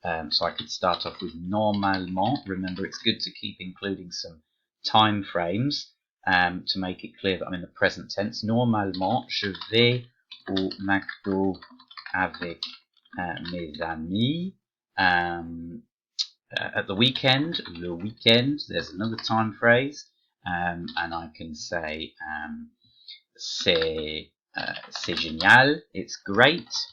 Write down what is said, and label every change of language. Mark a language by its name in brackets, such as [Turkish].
[English] So I could start off with [French] normalement. [English] Remember, it's good to keep including some time frames to make it clear that I'm in the present tense. [French] Normalement, je vais au McDo avec mes amis. [English] At the weekend, [French] le weekend, [English] there's another time phrase. And I can say [French] c'est génial, [English] it's great.